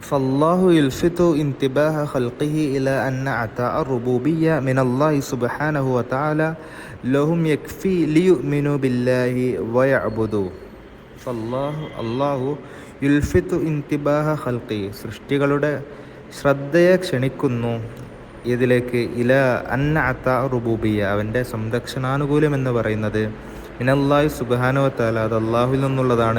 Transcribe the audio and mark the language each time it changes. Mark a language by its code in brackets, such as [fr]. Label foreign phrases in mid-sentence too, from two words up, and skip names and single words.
[ar] فالله يلفت انتباه خلقه إلى أن عطاء الربوبية من الله سبحانه وتعالى لهم يكفي ليؤمنوا بالله ويعبدوه. الله يلفت انتباه خلقه, [ml] സൃഷ്ടികളുടെ ശ്രദ്ധയെ ക്ഷണിക്കുന്നു ഇതിലേക്ക്, [ar] إلى أن عطاء الربوبية, [ml] അവൻ്റെ സംരക്ഷണാനുകൂല്യം എന്ന് പറയുന്നത് [ar] من الله سبحانه وتعالى, [ml] അത് അള്ളാഹുവിൽ നിന്നുള്ളതാണ്.